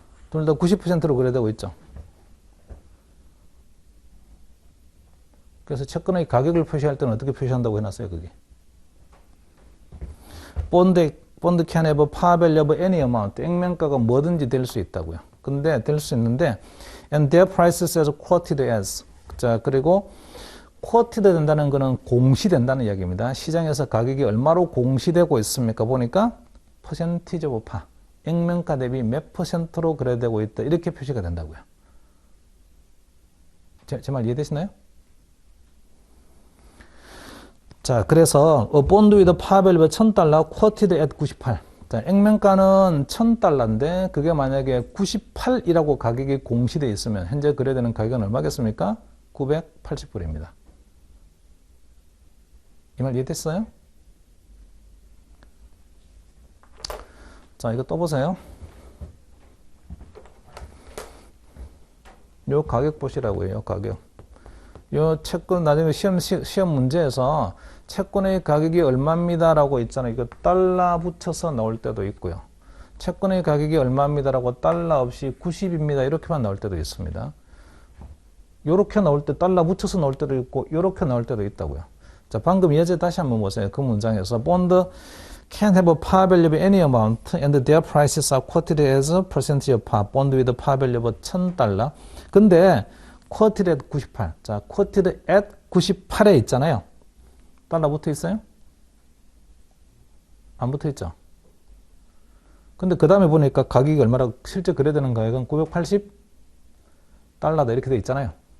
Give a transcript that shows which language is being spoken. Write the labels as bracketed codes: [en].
[ko] 둘 다 90%로 거래되고 있죠. 그래서 채권의 가격을 표시할 때는 어떻게 표시한다고 해놨어요, 그게? [en] 본드 can have a par value of any amount. [ko] 액면가가 뭐든지 될 수 있다고요. 근데 될 수 있는데 [en] and their prices as quoted as. [ko] 자, 그리고 quoted 된다는 거는 공시된다는 이야기입니다. 시장에서 가격이 얼마로 공시되고 있습니까? 보니까 [en] percentage of par. [ko] 액면가 대비 몇 퍼센트로 거래되고 있다. 이렇게 표시가 된다고요. 제 말 이해되시나요? 자, 그래서 [en] a bond with a par value 1000달러 quoted at 98. [ko] 자, 액면가는 1000달러인데 그게 만약에 98이라고 가격이 공시되어 있으면 현재 거래되는 가격은 얼마겠습니까? 980불입니다. 이 말 이해됐어요? 자, 이거 또 보세요. 요 가격 보시라고요, 요 가격. 요 채권, 나중에 시험 문제에서 채권의 가격이 얼마입니다라고 있잖아요. 이거 달러 붙여서 나올 때도 있고요. 채권의 가격이 얼마입니다라고 달러 없이 90입니다. 이렇게만 나올 때도 있습니다. 요렇게 나올 때 달러 붙여서 나올 때도 있고, 요렇게 나올 때도 있다고요. 자, 방금 예제 다시 한번 보세요. 그 문장에서 [en] 본드 can have a par value of any amount and their prices are quoted as a percentage of par. bond with a par value of 1000달러. [ko] 근데 [en] quoted at 98. [ko] 자, [en] quoted at 98 [ko] 에 있잖아요. 달러 붙어 있어요? 안 붙어 있죠? 근데 그 다음에 보니까 가격이 얼마라고 실제 거래되는 가격은 980달러다 이렇게 돼 있잖아요.